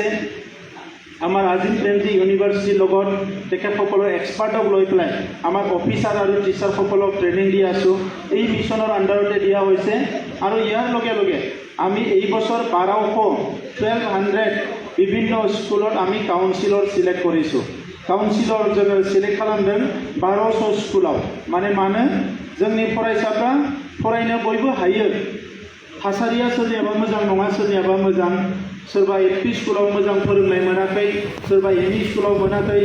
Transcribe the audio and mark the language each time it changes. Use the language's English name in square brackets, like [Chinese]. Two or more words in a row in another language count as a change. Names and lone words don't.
[Assamese] আমাৰ আজিম প্ৰেমজী ইউনিভাৰ্চিটিৰ লগত তেখেতসকলৰ এক্সপাৰ্টক লৈ পেলাই আমাৰ অফিচাৰ আৰু টিচাৰসকলক ট্ৰেইনিং দি আছোঁ। এই মিছনৰ আণ্ডাৰতে দিয়া হৈছে, আৰু ইয়াৰ লগে লগে আমি এই বছৰ 1200 বিভিন্ন স্কুলত আমি কাউন্সিলৰ সিলেক্ট কৰিছোঁ। [Bodo] काउन्सिलर जोङो सिलेक्ट खालामदों 1200 स्कुलाव। माने जोंनि फरायसाफ्रा फरायनो बयबो हायो, थासारिया सोरनियाबा मोजां नङा, सोरनियाबा मोजां, सोरबा एलपि स्कुलाव मोजां फोरोंनाय मोनाखै, सोरबा एमइ स्कुलाव मोनाखै।